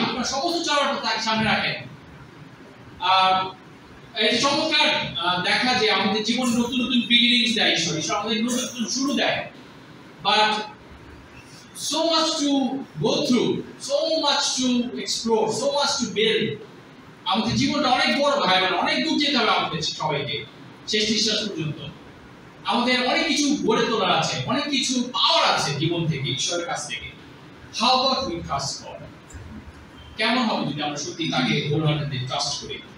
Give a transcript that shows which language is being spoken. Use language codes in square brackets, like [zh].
[bn] আপনার সমস্ত চলার পথে তাকে সামনে রাখেন। এই চমৎকার দেখা যে আমাদের জীবন নতুন নতুন বিগিনিংস দেয় ঈশ্বর, আমাদের নতুন নতুন শুরু দেয়। [en] But so much to go through, so much to explore, so much to build. [bn] আমাদের জীবনটা অনেক বড় ভাই, অনেক দূর যেতে হবে আমাদের সবাইকে, শেষ নিঃশ্বাস পর্যন্ত। আমাদের অনেক কিছু গড়ে তোলার আছে, অনেক কিছু পাওয়ার আছে জীবন থেকে, ঈশ্বরের কাছ থেকে। [en] How about we trust God? [bn] কেমন হবে যদি আমরা সত্যি তাকে wholeheartedly ট্রাস্ট করি?